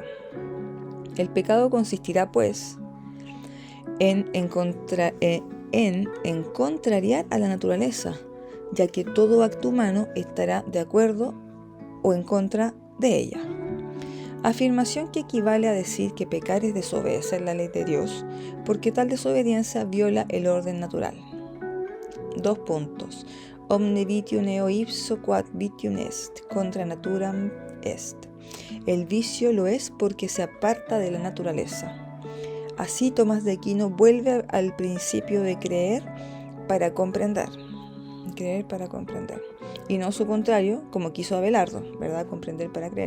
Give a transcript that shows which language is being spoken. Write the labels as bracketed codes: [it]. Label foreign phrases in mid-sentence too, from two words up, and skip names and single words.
[es] El pecado consistirá, pues, en contrariar a la naturaleza, ya que todo acto humano estará de acuerdo o en contra de ella. Afirmación que equivale a decir que pecar es desobedecer la ley de Dios, porque tal desobediencia viola el orden natural. 2 puntos. [la] Omne vitium eo ipso quod vitium est, contra naturam est. [es] El vicio lo es porque se aparta de la naturaleza. Así Tomás de Aquino vuelve al principio de creer para comprender. Y no su contrario, como quiso Abelardo, ¿verdad? Comprender para creer.